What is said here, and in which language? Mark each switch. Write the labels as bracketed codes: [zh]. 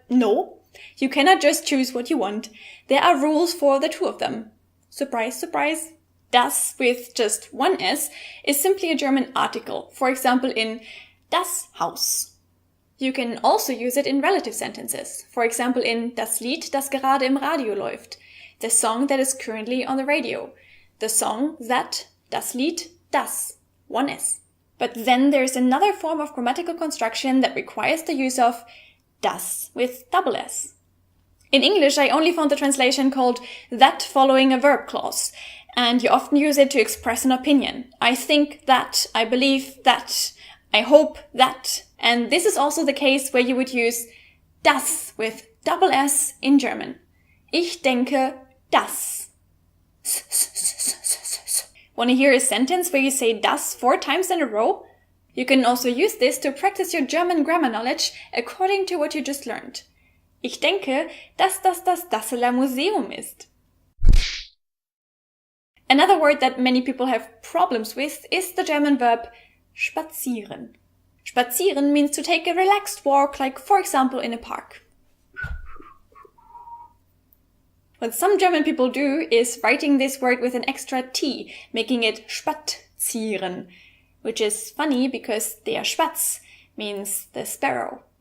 [en] But no, you cannot just choose what you want. There are rules for the two of them. Surprise, surprise. Das with just one S is simply a German article. For example, in das Haus. You can also use it in relative sentences. For example, in das Lied, das gerade im Radio läuft. The song that is currently on the radio. The song that, das Lied, das, one S. But then there's another form of grammatical construction that requires the use of das with double S. In English, I only found the translation called that following a verb clause, and you often use it to express an opinion. I think that, I believe that, I hope that. And this is also the case where you would use das with double S in German. [de] Ich denke, dass. [en] Want to hear a sentence where you say das 4 times in a row? You can also use this to practice your German grammar knowledge according to what you just learned. [de] Ich denke, dass das Dasseler Museum ist. [en] Another word that many people have problems with is the German verb spazieren. Spazieren means to take a relaxed walk, like for example in a park. What some German people do is writing this word with an extra T, making it spazieren, which is funny because der Spatz means the sparrow.